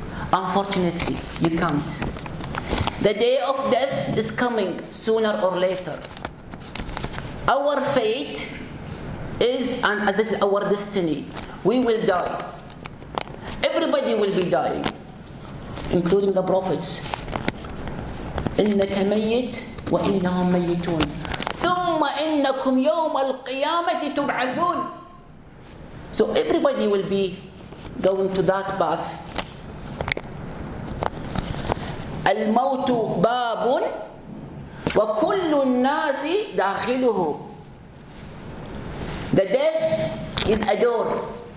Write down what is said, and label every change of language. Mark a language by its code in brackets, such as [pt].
[en] Unfortunately, you can't. The day of death is coming sooner or later. Our fate is, and this is our destiny, we will die. Everybody will be dying, including the prophets. [ar] إنك ميت وإنهم ميتون ثم إنكم يوم القيامة تبعثون. [en] So everybody will be going to that path. [ar] الموت باب وكل الناس داخله. [en] The death is a door.